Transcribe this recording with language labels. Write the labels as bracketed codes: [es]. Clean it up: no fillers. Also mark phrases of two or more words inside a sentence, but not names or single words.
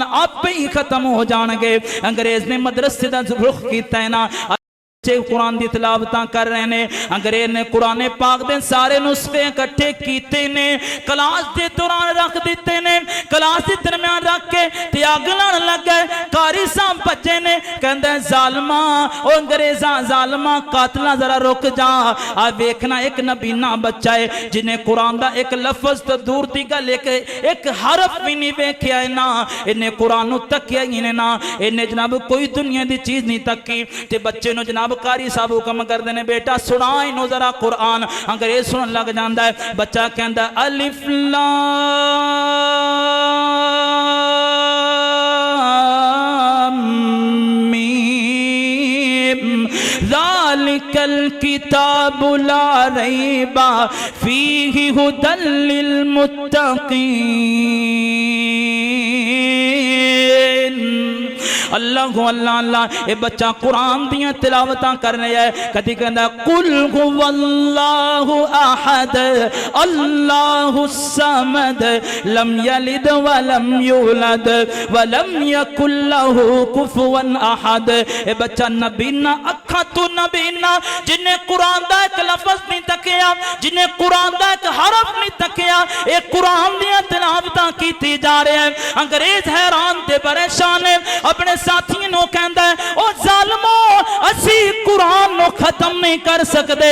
[pa] آپے ہی ختم ہو جان گے انگریز نے مدرسے دا رخ کیتا ہے نا [ur] قرآن کی تلاوت کر رہے ہیں [pa] انگریز نے قرآن پاک دے سارے نسخے اکٹھے کیتے نے क्लास [ur] کے دوران [pa] رکھ دتے نے क्लास [ur] کے درمیان [pa] رکھ کے تے اگ لاݨ لگ گئے قاری صاحب بچے نے کہندے ظالما او انگریزا ظالما قاتلا ذرا رک جا آ دیکھنا اک نابینا بچہ ہے [ur] جنہیں قرآن کا ایک لفظ [pa] تو دور دی گل [ur] ایک حرف بھی نہیں [pa] ویکھیا ہے نا انہیں قرآن نوں تکیا ہی نے [ur] نا انہیں جناب کوئی دنیا کی چیز نہیں [pa] تکی تے بچے نوں جناب [ur] قاری صاحب حکم کرتے ہیں بیٹا سنا [pa] اینوں ذرا قرآن [ur] انگریز سن لگ جاتا ہے بچہ کہتا الف [ar] لام ميم ذلك الكتاب لا ريب فيه هدى للمتقين الله الله الله अल्लाह [pa] اے بچہ قرآن دیاں تلاوتاں کر رہیا ہے کدی کہندا [ar] قل هو الله أحد الله الصمد لم يلد ولم يولد ولم يكن له كفوا أحد [pa] اے بچہ نابینا اکھاں تو نابینا جنہیں قرآن دا اک لفظ نہیں تکیا جنہیں قرآن دا اک حرف نہیں تکیا اے قرآن دیاں تلاوتاں کیتی جا رہے ہیں انگریز حیران تے پریشان ہے اپنے ساتھیوں نوں کہندا ہے او ظالمو اسیں قرآن نوں ختم نہیں کر سکدے.